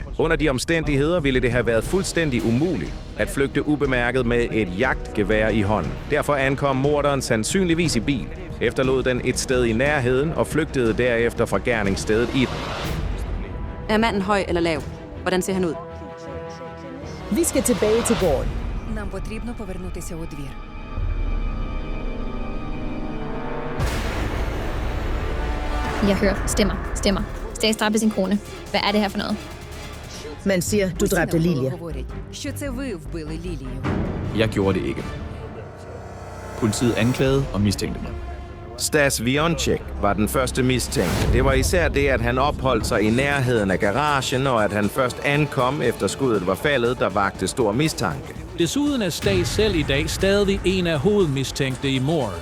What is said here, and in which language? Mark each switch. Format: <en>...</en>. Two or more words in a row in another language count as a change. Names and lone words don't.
<da>Under de omstændigheder ville det have været fuldstændig umuligt at flygte ubemærket med et jagtgevær i hånden. Derfor ankom morderen sandsynligvis i bil, efterlod den et sted i nærheden og flygtede derefter fra gerningsstedet i den. Er manden høj eller lav? Hvordan ser han ud? Vi skal tilbage til gården.</da> <uk>Нам потрібно повернутися у двір.</uk> <da>Jeg hører stemmer. Stas dræbte sin kone. Hvad er det her for noget? Man siger, du dræbte Lilia.</da> <uk>Що це ви вбили Лілію?</uk> <da>Jeg gjorde det ikke. Politiet anklagede og mistænkte mig. Stas Vionček var den første mistænkte. Det var især det, at han opholdt sig i nærheden af garagen, og at han først ankom, efter skuddet var faldet, der vakte stor mistanke. Desuden er Stas selv i dag stadig en af hovedmistænkte i mordet.</da>